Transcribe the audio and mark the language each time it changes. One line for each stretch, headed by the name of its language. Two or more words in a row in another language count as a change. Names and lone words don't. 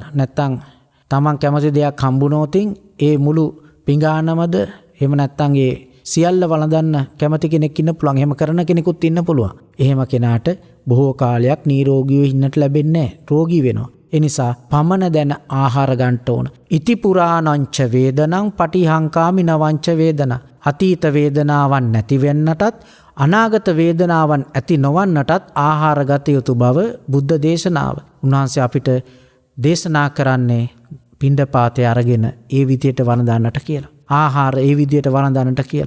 Sinhala: නැත්තම් තමන් කැමති දෙයක් හම්බුනොතින් ඒ මුළු පිඟානමද එහෙම නැත්තම් ඒ සියල්ල වළඳන්න කැමති කෙනෙක් ඉන්න පුළුවන්. එහෙම කරන කෙනෙකුත් ඉන්න පුළුවන්. එහෙම කෙනාට බොහෝ කාලයක් නිරෝගීව ඉන්නට ලැබෙන්නේ නැහැ. රෝගී වෙනවා. ඒ නිසා පමණ දැන ආහාර ගන්න ඕන.
Pali: ඉති පුරාණංච වේදනං පටිහංකාමි නවංච වේදන.
Sinhala: අතීත වේදනාවන් නැති වෙන්නටත් අනාගත වේදනාවන් ඇති නොවන්නටත් ආහාර ගත යුතු බව බුද්ධ දේශනාව. උන්වහන්සේ අපිට දේශනා කරන්නේ පිණ්ඩපාතය අරගෙන ඒ විදියට වළඳන්නට කියලා. ආහාර ඒ විදියට වළඳන්නට කියලා.